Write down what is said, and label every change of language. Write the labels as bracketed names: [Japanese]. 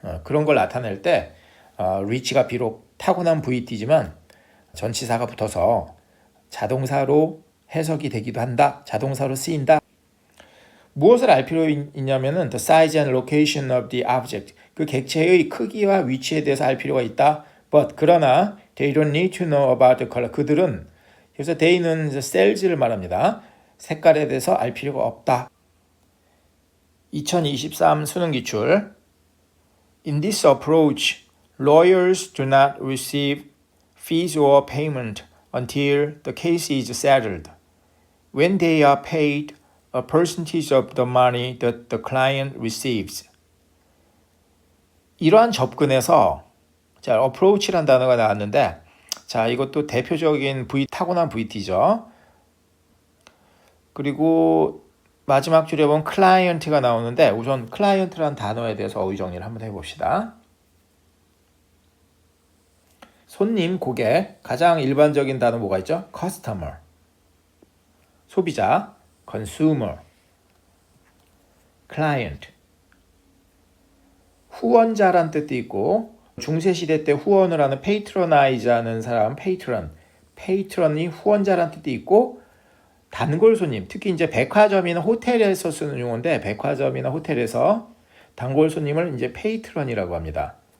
[Korean] 그런 걸 나타낼 때 reach가 비록 타고난 VT지만 전치사가 붙어서 자동사로 해석이 되기도 한다. 자동사로 쓰인다. 무엇을 알 필요 있냐면은 [English] the size and location of the object, [Korean] 그 객체의 크기와 위치에 대해서 알 필요가 있다. [English] But [Korean] 그러나 [English] they don't need to know about the color. [Korean] 그들은, 그래서 they는 cells를 말합니다. 색깔에 대해서 알 필요가 없다. 2023 수능 기출. [English] In this approach, lawyers do not receive fees or payment until the case is settled. When they are paid a percentage of the money that the client receives. [Korean] 이러한 접근에서, 자, approach라는 단어가 나왔는데, 자, 이것도 대표적인 타고난 VT죠. 그리고 마지막 줄에 보면 client가 나오는데, 우선 client라는 단어에 대해서 어휘 정리를 한번 해봅시다. 손님, 고객, 가장 일반적인 단어 뭐가 있죠? [English] customer, [Korean] 소비자, [English] consumer, client. [Korean] 후원자란 뜻도 있고, 중세시대 때 후원을 하는 patronize 하는 사람, patron이 후원자란 뜻도 있고, 단골 손님, 특히 이제 백화점이나 호텔에서 쓰는 용어인데, 백화점이나 호텔에서 단골 손님을 이제 patron이라고 합니다.